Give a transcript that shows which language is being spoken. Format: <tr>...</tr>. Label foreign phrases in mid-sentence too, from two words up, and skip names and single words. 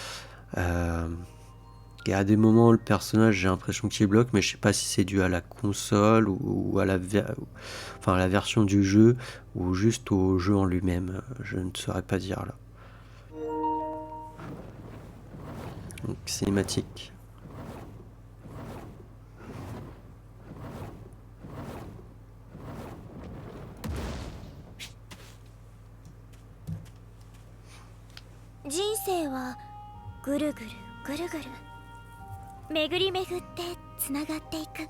<fr>Et à des moments, le personnage, j'ai l'impression qu'il bloque, mais je sais pas si c'est dû à la console ou à la version du jeu, ou juste au jeu en lui-même. Je ne saurais pas dire là. Donc, cinématique.</fr> <ja>人生はぐるぐるぐるぐる巡り巡ってつながっていく。</ja>